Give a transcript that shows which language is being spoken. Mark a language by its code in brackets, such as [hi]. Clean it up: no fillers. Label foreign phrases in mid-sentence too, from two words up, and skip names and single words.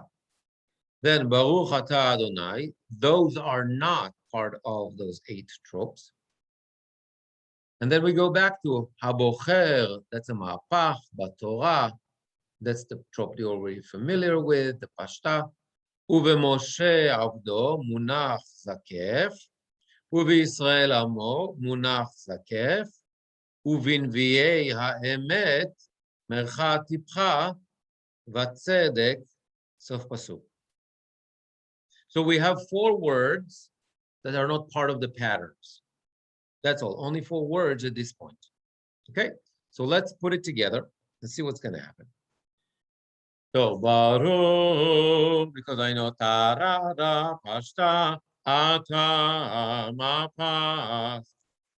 [en] Then [he] ברוך אתה אדוני, [en] those are not part of those 8 tropes. And then we go back to Habocher, that's a Ma'apach, Batorah, that's the trope you're already familiar with, the Pashta. [he] ובמשה עבדו, מונח זקף. ובישראל עמו, מונח זקף. ובנביאי האמת, מרכא טפחא, וצדק, סוף פסוק. [en] So we have 4 words that are not part of the patterns. That's all, only 4 words at this point. Okay, so let's put it together and see what's going to happen. So Baruch, because I know Tarada, Pashta, Ata, Mapas.